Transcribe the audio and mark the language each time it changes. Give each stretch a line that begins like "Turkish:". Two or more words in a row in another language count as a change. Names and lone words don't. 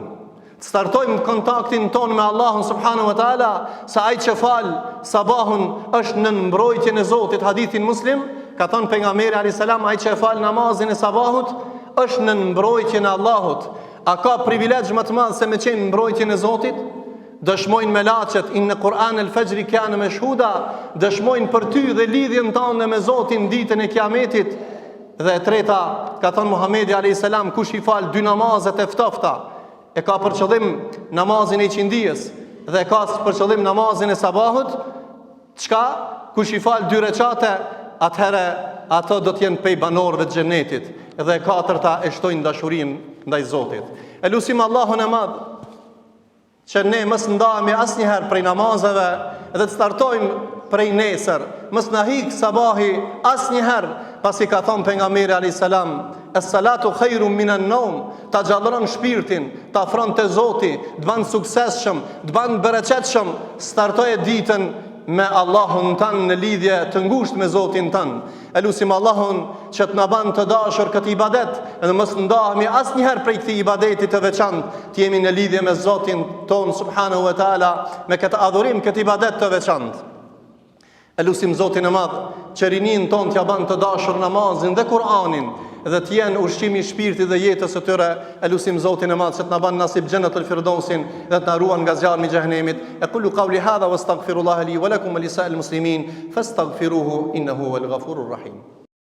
Albanian: Startojmë kontaktin ton me Allahun
Arabic: سبحانه وتعالى,
Albanian: sa ai që fal sabahun është në mbrojtjen e Zotit. Hadithin Muslim ka thënë pejgamberi
Arabic: عليه السلام,
Albanian: ai që fal namazin e sabahut është në mbrojtjen e Allahut. A ka privilegj më të madh se me qenë në mbrojtjen e Zotit? Dëshmojnë melaqet,
Arabic: إن قرآن الفجر كان مشهودا,
Albanian: dëshmojnë për ty dhe lidhjen tënde me Zotin ditën e Kiametit. Dhe e treta, ka thënë Muhamedi
Arabic: عليه السلام,
Albanian: kush i fal 2 namazet e ftofta, e ka për qëllim namazin e qindijës dhe ka për qëllim namazin e sabahut, çka? Kush i fal 2 recate, atëherë ato do të jenë pej banorëve të xhenetit, dhe e katërta e shtojnë dashurinë ndaj Zotit. E lusim Allahun e madh që ne mos ndahemi asnjëherë prej namazeve dhe të startojmë prej nesër, mos na hik sabahi asnjëherë, pasi ka thënë pejgamberi
Arabic: عليه السلام, الصلاة خير من النوم,
Albanian: ta xhallron shpirtin, ta afron te Zoti, të bën suksesshëm, të bën bereqetshëm. Startoje ditën me Allahun tanë në lidhje të ngushtë me Zotin tanë. E lusim Allahun që të na bën të dashur këtë ibadet, dhe mos ndahemi asnjëherë prej këtij ibadeti të veçantë, të jemi në lidhje me Zotin ton
Arabic: سبحانه وتعالى,
Albanian: me këtë adhurim, këtë ibadet të veçantë. E lusim Zotin e madh që rinin ton t'ja ban të dashur namazin dhe Kur'anin, dhe t'jenë ushqimi i shpirtit dhe jetës së tyre. E lusim Zotin e madh që t'na ban nasib xhenetul firdausin dhe t'na ruan nga zjarmi i xhenemit.
Arabic: أقول قولي هذا وأستغفر الله لي ولكم ولسائر المسلمين فاستغفروه إنه هو الغفور الرحيم.